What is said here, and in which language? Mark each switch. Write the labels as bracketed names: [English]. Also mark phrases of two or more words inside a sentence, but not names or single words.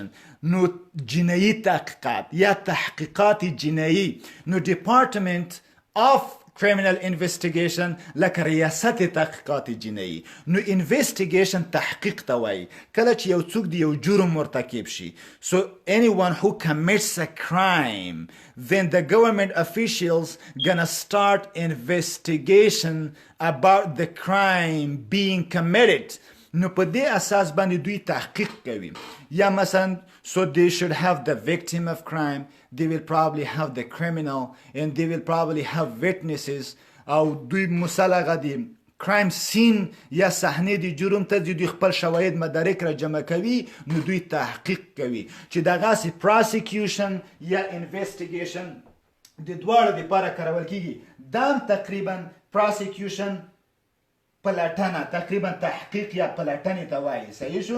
[Pashto] نو جنایي تحقیقات یا تحقیقات جنایي، نو [English] department of criminal investigation [Pashto] لکه ریاست تحقیقات جنایي. نو investigation تحقیق ته وایي کله چې یو څوک د یو جرم مرتکب شي. [English] So anyone who commits a crime, then the government officials gonna start investigation about the crime being committed. [Pashto] نو په دې اساس باندې دوی تحقیق کوي. یا مثلا [English] so they should have the victim of crime, they will probably have the criminal, and they will probably have witnesses. [Pashto] او دوی مسلغه دي [English] crime scene [Pashto] یا صحنه د جرم ته دوی خپل شواهد مدارک را جمع کوي، نو دوی تحقیق کوي چې دغسې prosecution یا investigation د دواړو دپاره کارول کیږي. دا تقریبا prosecution پلټنه، تقریبا تحقیق یا پلټنې ته وایي. صحیح شو؟